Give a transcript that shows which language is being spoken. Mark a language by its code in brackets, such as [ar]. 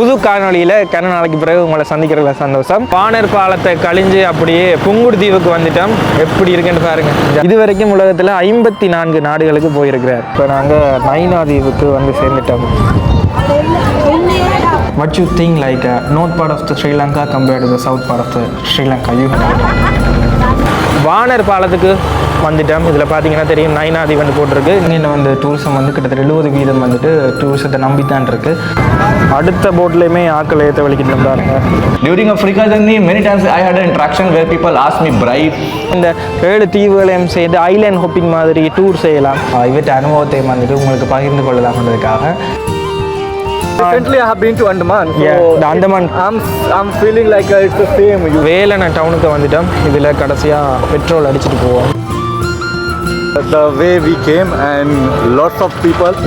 [ta] புது காணொலியில் கன நாளைக்கு பிறகு உங்களை சந்திக்கிறதுல சந்தோஷம். பானர் பாலத்தை கழிஞ்சு அப்படியே புங்குடுதீவுக்கு வந்துட்டோம். எப்படி இருக்குன்னு பாருங்க. இது வரைக்கும் உலகத்தில் 54 நாடுகளுக்கு போயிருக்கிறார். இப்போ நாங்கள் நைனா தீவுக்கு வந்து சேர்ந்துட்டோம். [en] What you think like north part of the Sri Lanka compared to the south part of the Sri Lanka? [ta] You வானர் பாலத்துக்கு வந்துட்டோம். இதில் பார்த்தீங்கன்னா தெரியும் நைனா தீவு போட்டிருக்கு. இங்கே வந்து டூரிசம் வந்து கிட்டத்தட்ட 70% வந்துட்டு டூரிசத்தை நம்பித்தான் இருக்கு. அடுத்த போட்லேயுமே ஆக்கள் ஏற்ற வலிக்கிட்டு பாருங்க. [en] During Africa journey, many times I had an interaction where people asked me bribe. [ta] இந்த 7 தீவுகளையும் சேர்ந்து ஐலேண்ட் ஹாப்பிங் மாதிரி டூர் செய்யலாம். இவற்றை அனுபவத்தை வந்துட்டு உங்களுக்கு பகிர்ந்து கொள்ளலாம்ன்றதுக்காக. [en] Recently I have been to Andaman. Yeah, the Andaman. I'm feeling like it's the same. [ta] வேலன டவுனுக்கு வந்துட்டோம். இதில் கடைசியாக பெட்ரோல் அடிச்சுட்டு போவோம். [en] The way we came and lots of people.